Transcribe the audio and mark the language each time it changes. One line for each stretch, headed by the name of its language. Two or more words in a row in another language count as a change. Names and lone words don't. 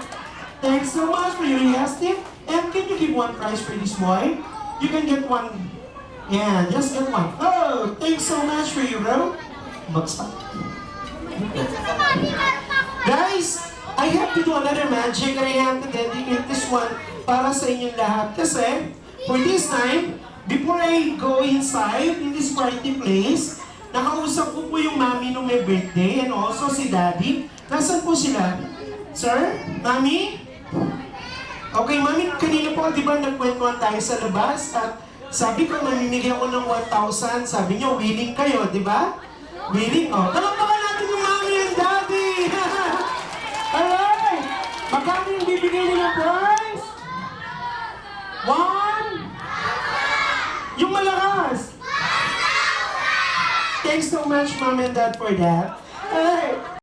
English: Thanks so much for your requesting. And can you give one prize for this boy? You can get one. Yeah, just get one. Oh, thanks so much for you, bro. Bagsak. Guys, I have to do another magic and I have to dedicate this one
Filipino: para sa inyong lahat. Kasi,
English: for this time, before I go inside in this party place,
Filipino: nakausap ko po yung mami nung may birthday
English: and also
Filipino: si daddy. Nasaan po sila? Sir? Mami? Okay, mami, kanina po, di ba nagkwentuhan tayo sa labas at sabi ko, mamimigay ako ng 1,000. Sabi niyo, willing kayo, di ba? Willing? Oh, talakpakan natin yung mami and daddy!
English: Alright!
Filipino: Magkano yung bibigay nila prize? 1? Yung malakas!
English: Thanks so much, mom and dad, for that. Alright!